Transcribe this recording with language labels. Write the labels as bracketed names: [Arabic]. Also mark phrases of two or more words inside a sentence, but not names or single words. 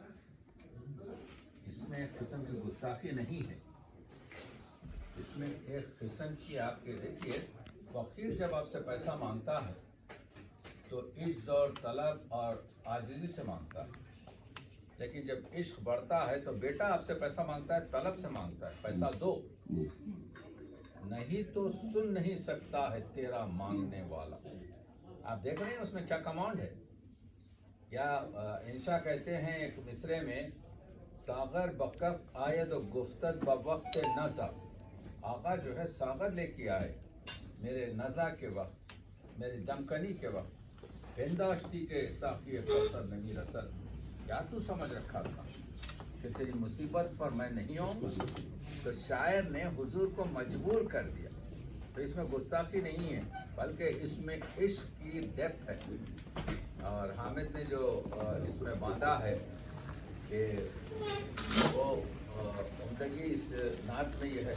[Urdu] اس میں ایک قسم کی گستاخی نہیں ہے، اس میں ایک قسم کی آپ کے دیکھیے فقیر جب آپ سے پیسہ مانگتا ہے تو عجز اور طلب اور عاجزی سے مانگتا ہے، لیکن جب عشق بڑھتا ہے تو بیٹا آپ سے پیسہ مانگتا ہے، طلب سے مانگتا ہے، پیسہ دو۔ نہیں تو سن نہیں سکتا ہے تیرا مانگنے والا۔ آپ دیکھ رہے ہیں اس میں کیا کمانڈ ہے، یا انشاء کہتے ہیں ایک مصرے میں، [Persian] ساغر بکف آید و گفتت بوقت نزا۔ [Urdu] آقا جو ہے ساغر لے کے آئے میرے نزا کے وقت، میری دمکنی کے وقت، [Persian] پنداشتی کے ساقی کوثر نمی رسد۔ [Urdu] کیا تو سمجھ رکھا تھا کہ تیری مصیبت پر میں نہیں آؤں گا؟ تو شاعر نے حضور کو مجبور کر دیا۔ تو اس میں گستاخی نہیں ہے بلکہ اس میں عشق کی ڈیپتھ ہے۔ اور حامد نے جو اس میں باندھا ہے کہ وہ عمدگی اس نعت میں یہ ہے۔